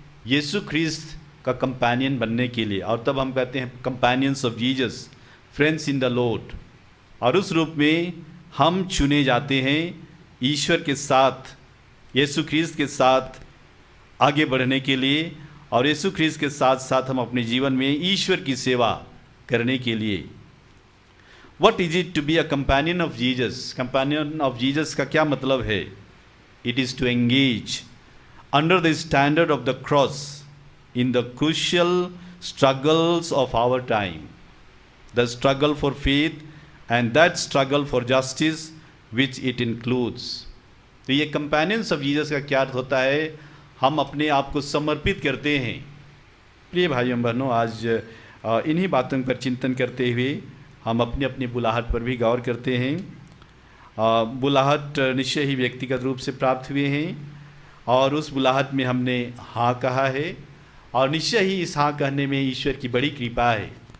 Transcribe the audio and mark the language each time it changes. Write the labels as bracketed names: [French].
[Hindi] यीशु ख्रिस्त का कंपेनियन बनने के लिए, और तब हम कहते हैं [English] Companions of Jesus, friends in the Lord. [Hindi] और उस रूप में हम चुने जाते हैं ईश्वर के साथ, यीशु ख्रिस्त के साथ आगे बढ़ने के लिए, और यीशु ख्रिस्त के साथ साथ हम अपने जीवन में ईश्वर की सेवा करने के लिए। [English] What is it to be a companion of Jesus? [Hindi] Companion of Jesus का क्या मतलब है? [English] It is to engage under the standard of the cross in the crucial struggles of our time. The struggle for faith and that struggle for justice which it includes. [Hindi] तो ये companions of Jesus का क्या अर्थ होता है? हम अपने आप को समर्पित करते हैं। प्रिय भाइयों बहनों, आज इन्हीं बातों पर चिंतन करते हुए हम अपनी अपनी बुलाहट पर भी गौर करते हैं। बुलाहट निश्चय ही व्यक्तिगत रूप से प्राप्त हुए हैं, और उस बुलाहट में हमने हाँ कहा है, और निश्चय ही इस हाँ कहने में ईश्वर की बड़ी कृपा है।